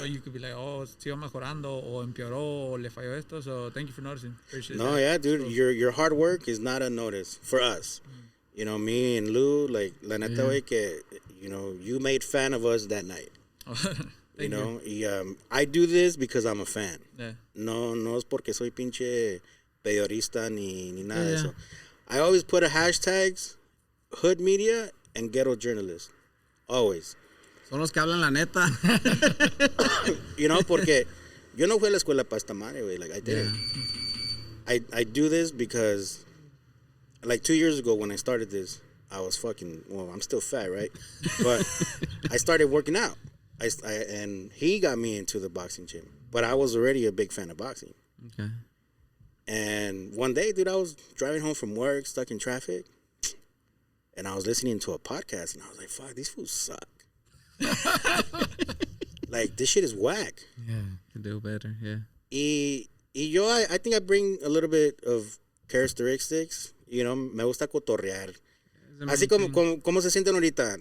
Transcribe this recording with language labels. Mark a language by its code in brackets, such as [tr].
[en] So you could be like, oh, [es] sigo mejorando, o empeoró, o le falló esto. [en] So thank you for noticing. Appreciate No, that. yeah, dude, Cool. your hard work is not unnoticed for us. You know, me and Lou, like, [es] la neta, güey, que, [en] you know, you made fan of us that night. You know, I do this because I'm a fan. Yeah. [es] No es porque soy pinche periodista ni nada de eso. [en] I always put a hashtags, hood media and ghetto journalist. Always. [es] Son los que hablan la neta. You know, porque yo no fui a la escuela para esta madre, güey. [en] Like, I didn't. I do this because, like, 2 years ago when I started this, I was I'm still fat, right? But I started working out. And he got me into the boxing gym. But I was already a big fan of boxing. Okay. And one day, dude, I was driving home from work, stuck in traffic. And I was listening to a podcast. And I was like, fuck, these fools suck. Like, this shit is whack. Yeah. Can do better, yeah. [es] Y yo, [en] I think I bring a little bit of characteristics. [es] You know, me gusta cotorrear. Así como se sienten ahorita.